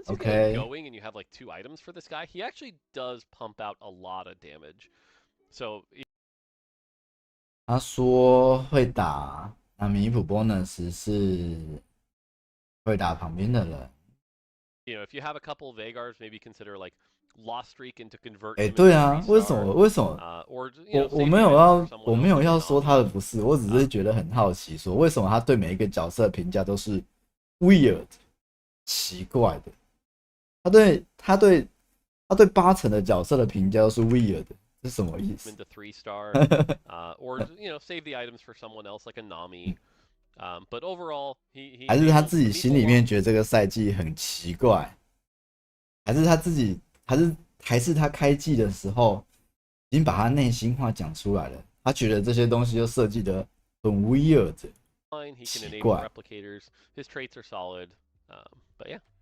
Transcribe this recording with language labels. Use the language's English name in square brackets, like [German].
[English] Once you get going and you have like 2 items for this guy, he actually does pump out a lot of damage. So [Chinese] 他说会打，那弥补 bonus 是会打旁边的人。 [English] You know, if you have a couple of Veigars, maybe consider like lost streak into convert. [Chinese] 对啊，为什么？我没有要说他的不是，我只是觉得很好奇，说为什么他对每一个角色的评价都是 weird 奇怪的，他对8成的角色的评价都是 weird 的，是什么意思 [English] ？Into 3-star, or you know, save the items for someone else like a Nami. But overall, he [Chinese] 还是他自己心里面觉得这个赛季很奇怪，还是他自己。还是他开季的时候已经把他内心话讲出来了，他觉得这些东西就设计的很 weird， 奇怪。 [English] His traits are solid, but yeah.